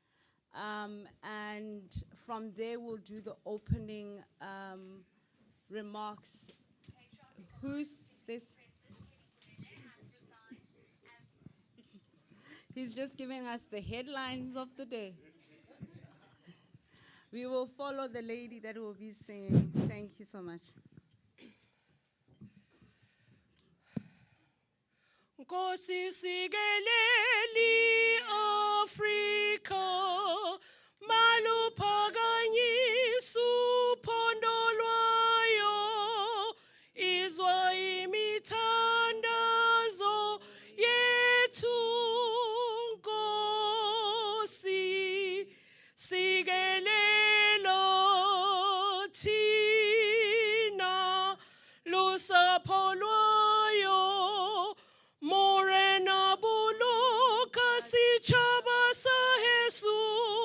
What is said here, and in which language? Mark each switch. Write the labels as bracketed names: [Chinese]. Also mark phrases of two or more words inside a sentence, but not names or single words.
[English] And from there, we'll do the opening remarks. Who's this? He's just giving us the headlines of the day. We will follow the lady that will be singing. Thank you so much. [Xhosa] Nkosi sikeleli Afrika maluphakanyisa uphondo lwayo izwa imithandazo yethu Nkosi sikelela thina lusapho lwayo [Southern Sotho] Morena buluka si chaba sa Jesus